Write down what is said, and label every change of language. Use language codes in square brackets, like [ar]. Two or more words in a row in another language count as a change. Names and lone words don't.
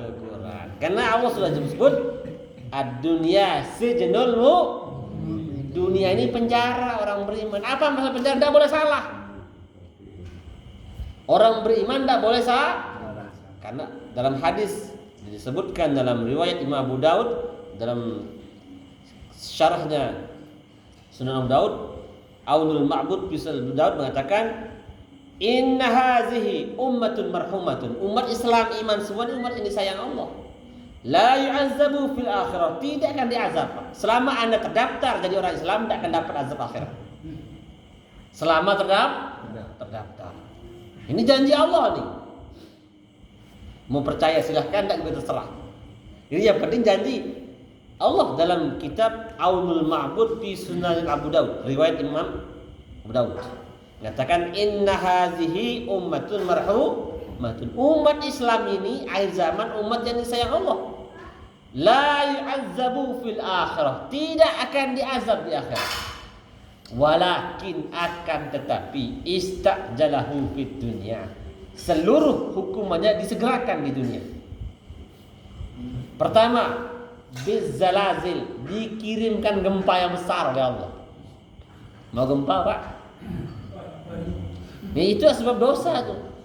[id] Karena Allah sudah sebut [ar] الدنيا سجن المؤمن. [id] Dunia ini penjara orang beriman. Apa masalah penjara? Tidak boleh salah. Orang beriman tidak boleh salah. Karena dalam hadis disebutkan dalam riwayat Imam Abu Daud, dalam syarahnya Sunan Abu Daud, Aunul Ma'bud Bisal Abu Daud mengatakan, [ar] إن هذه أمة مرحومة. [id] Umat Islam iman semua ini umat ini sayang Allah. [ar] لا يعذب في الآخرة, [id] tidak akan diazab. Selama Anda terdaftar jadi orang Islam, tidak akan dapat azab akhirat. Selama terdaftar. Ini janji Allah nih. Mau percaya silahkan, tidak terserah. Jadi yang penting janji. Allah dalam kitab Aunul Ma'bud fi Sunan Abu Daud, riwayat Imam Abu Daud, mengatakan [ar] إن هذه أمة مرحومة. [id] Umat Islam ini akhir zaman umat yang disayang Allah. [ar] لا يعذب في الآخرة, [id] tidak akan diazab di akhirat. Walakin akan tetapi [ar] استعجله في الدنيا, [id] seluruh hukumannya disegerakan di dunia. Pertama, bizzalazil, dikirimkan gempa yang besar oleh Allah. Mau gempa, Pak? Itu sebab dosa tuh.